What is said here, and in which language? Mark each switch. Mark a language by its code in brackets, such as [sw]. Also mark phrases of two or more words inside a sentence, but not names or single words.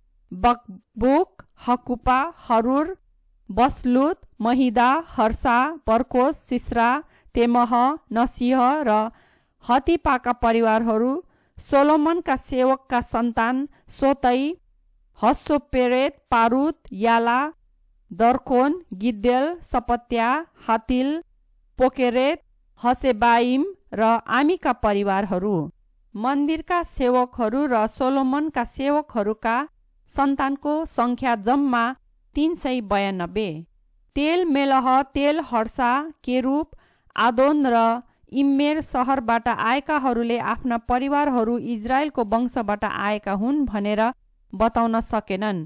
[ne] बकबुक, हकुपा, हरुर, बसलुत, महिदा, हर्सा, बर्कोस, सिस्रा, तेमह, नसिह र हतिपाका परिवारहरू। सोलोमनका सेवकका सन्तान सोतै, हस्सोपेरेत, पारुत, याला, दर्कोन, गिद्देल, सपत्या, हातिल, पोकेरेत, हसेबाइम र आमीका परिवारहरू। मन्दिरका सेवकहरू र सोलोमनका सेवकहरूका सन्तानको सङ्ख्या जम्मा 392। तेल मेलह, तेल हर्सा, केरुब, आदोन र इम्मेर सहरबाट आएकाहरूले आफ्ना परिवारहरू इजरायलको वंशबाट आएका हुन् भनेर बताउन सकेनन्।